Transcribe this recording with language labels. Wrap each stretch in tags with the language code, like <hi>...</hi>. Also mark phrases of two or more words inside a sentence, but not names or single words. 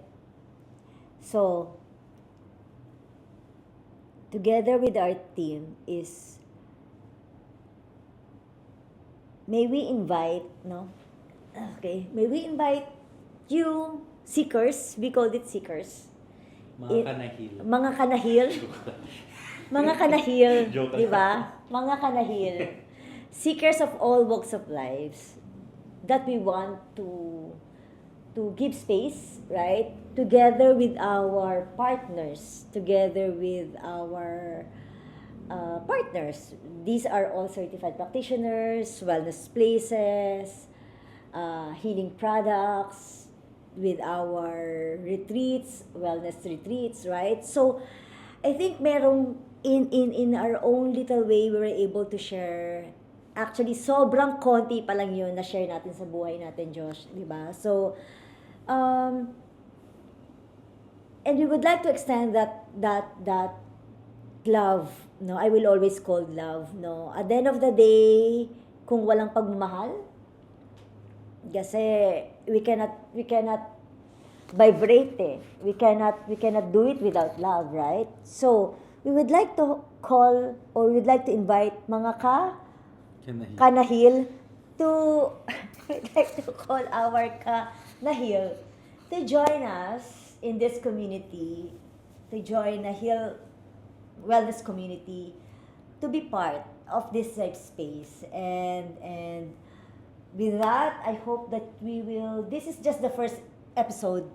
<en>So together with our team is, may we invite, no? Okay, may we invite you seekers, we called it seekers.</en> <tl>Mga kanahil. Mga kanahil. Mga kanahil,</tl> <en>Joke</en> <tl>di ba? Mga kanahil.</tl> <en>Seekers of all walks of lives that we want to give space, right? Together with our partners, together with our partners. These are all certified practitioners, wellness places, healing products, with our retreats, wellness retreats, right? So, I think merong in our own little way, we were able to share. Actually,</en> <tl>sobrang konti pa lang yun na share natin sa buhay natin, Josh, di ba?</tl> <en>So, and we would like to extend that love, no? I will always call love, no? At the end of the day,</en> <tl>kung walang pagmamahal, kasi</tl> <en>we cannot vibrate</en> <tl>eh.</tl> <en>We cannot do it without love, right? So, we would like to call or we would like to invite</en> <tl>mga kanahil</tl> <en>to we'd like to call our kanahil to join us in this community, to join a Heal Wellness community, to be part of this safe space. And with that, I hope that we will, this is just the first episode.</en>